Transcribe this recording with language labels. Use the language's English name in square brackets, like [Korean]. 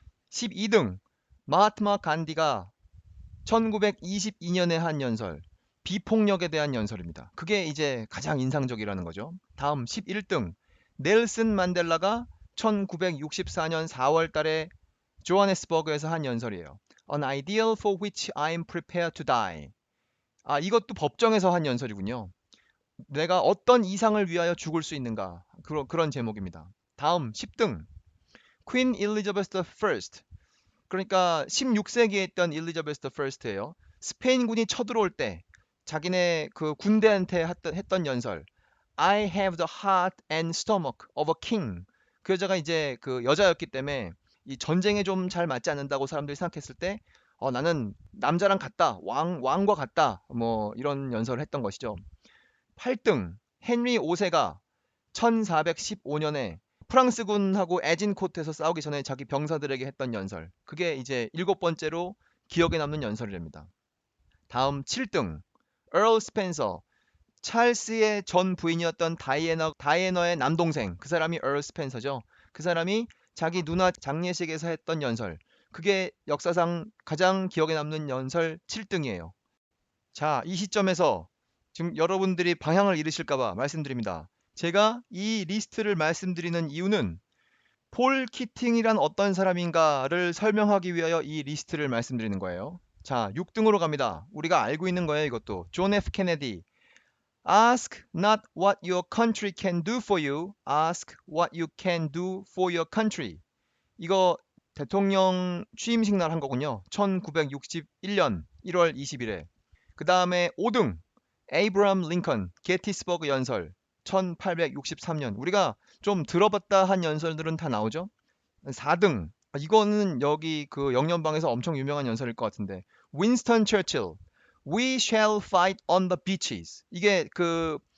[Korean] 12등 마하트마 간디가 1922년에 한 연설. 비폭력에 대한 연설입니다. 그게 이제 가장 인상적이라는 거죠. 다음 11등 넬슨 만델라가 1964년 4월 달에 조하네스버그에서 한 연설이에요. [English] An ideal for which I am prepared to die. [Korean] 이것도 법정에서 한 연설이군요. 내가 어떤 이상을 위하여 죽을 수 있는가. 그런 제목입니다. 다음 10등 퀸 일리자베스 1. 그러니까 16세기에 있던 일리자베스 1예요. 스페인군이 쳐들어올 때 자기네 그 군대한테 했던 연설. [English] I have the heart and stomach of a king. [Korean] 그 여자가 이제 그 여자였기 때문에 이 전쟁에 좀 잘 맞지 않는다고 사람들이 생각했을 때 나는 남자랑 같다. 왕과 같다. 뭐 이런 연설을 했던 것이죠. 8등 헨리 5세가 1415년에 프랑스군하고 에진코트에서 싸우기 전에 자기 병사들에게 했던 연설. 그게 이제 7번째로 기억에 남는 연설이랍니다. 다음 7등 얼 스펜서. 찰스의 전 부인이었던 다이애너의 남동생. 그 사람이 얼 스펜서죠. 그 사람이 자기 누나 장례식에서 했던 연설. 그게 역사상 가장 기억에 남는 연설 7등이에요. 자, 이 시점에서 지금 여러분들이 방향을 잃으실까봐 말씀드립니다. 제가 이 리스트를 말씀드리는 이유는 폴 키팅이란 어떤 사람인가를 설명하기 위하여 이 리스트를 말씀드리는 거예요. 자, 6등으로 갑니다. 우리가 알고 있는 거예요, 이것도. 존 F 케네디. [English] Ask not what your country can do for you. Ask what you can do for your country. [Korean] 이거 대통령 취임식 날 한 거군요. 1961년 1월 20일에. 그 다음에 5등 에이브람 링컨 게티스버그 연설 1863년. 우리가 좀 들어봤다 한 연설들은 다 나오죠. 4등 이거는 여기 그 영연방에서 엄청 유명한 연설일 것 같은데 윈스턴 처칠 [English] We shall fight on the beaches. [Korean] 이게 그